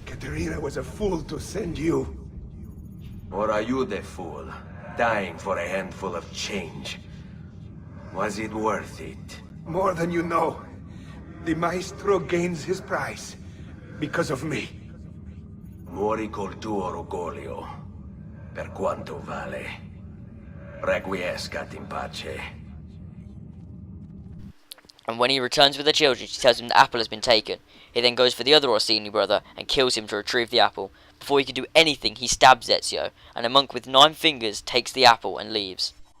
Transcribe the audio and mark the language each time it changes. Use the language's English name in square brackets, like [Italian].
[English] Caterina was a fool to send you. Or are you the fool, dying for a handful of change? Was it worth it? More than you know. The maestro gains his prize because of me. [Italian] Muori col tuo orgoglio, per quanto vale. [Latin] Requiescat in pace. [English] And when he returns with the children, she tells him the apple has been taken. He then goes for the other Orsini brother and kills him to retrieve the apple. Before he can do anything, he stabs Ezio, and a monk with 9 fingers takes the apple and leaves.